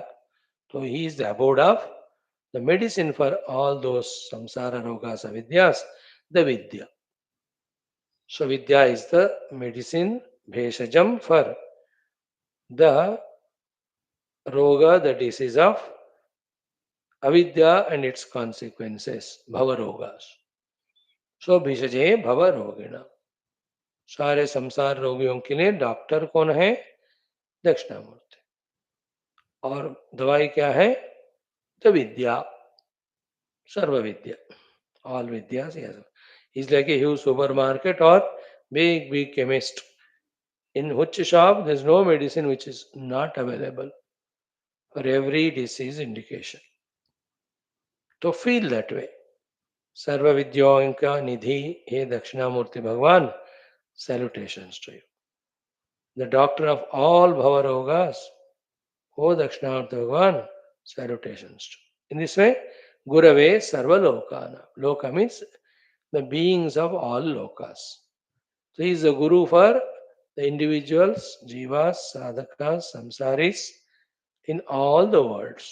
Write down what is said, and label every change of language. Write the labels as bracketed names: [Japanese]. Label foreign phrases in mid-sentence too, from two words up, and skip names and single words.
[English] So he is the abode of the medicine for all those [Sanskrit] संसार रोगाः, [English] avidyas, the vidya. So vidya is the medicine, bheshajam for the roga, the disease of avidya and its consequences, [Sanskrit] भव रोगाः. So भिषजे भव रोगिणा. [Hindi] सारे संसार रोगियों के लिए डॉक्टर कौन है? दक्षिणामूर्ति. और दवाई क्या है? [Sanskrit] द विद्या, सर्व विद्या, [English] all vidyas he has. He's like a huge supermarket or big chemist. In which shop there's no medicine which is not available for every disease indication. To feel that way. [Hindi] सर्व विद्याओं का निधि हे दक्षिणामूर्ति भगवान, [English] salutations to you. The doctor of all bhavarogas, O Dakshinamurti Bhagavan, salutations to you. In this way, [Sanskrit] गुरवे सर्व लोकाना. [English] Loka means the beings of all lokas. So he is the Guru for the individuals, jivas, sadhakas, samsaris in all the worlds.